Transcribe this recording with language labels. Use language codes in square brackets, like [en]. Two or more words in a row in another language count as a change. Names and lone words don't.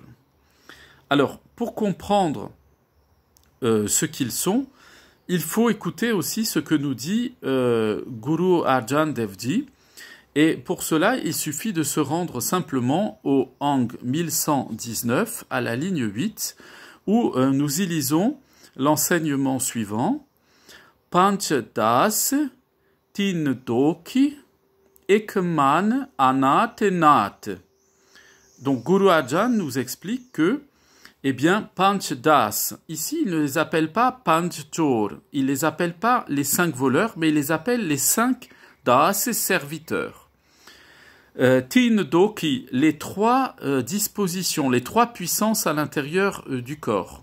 [fr] Alors, pour comprendre ce qu'ils sont, il faut écouter aussi ce que nous dit Guru Arjan Dev Ji, et pour cela, il suffit de se rendre simplement au Ang 1119, à la ligne 8, où nous y lisons l'enseignement suivant. [pa] ਪੰਚ ਦਾਸ ਤੀਨਿ ਦੋਖੀ ਏਕਮਨ ਅਨਾਥਨਾਥ. [fr] Donc Guru Arjan nous explique que, eh bien, [pa] ਪੰਚ ਦਾਸ, [fr] ici il ne les appelle pas [pa] ਪੰਚ ਚੋਰ, [fr] il les appelle pas les 5 voleurs, mais il les appelle les 5 das serviteurs. [pa] ਤੀਨਿ ਦੋਖੀ, [fr] les 3 dispositions, les 3 puissances à l'intérieur du corps.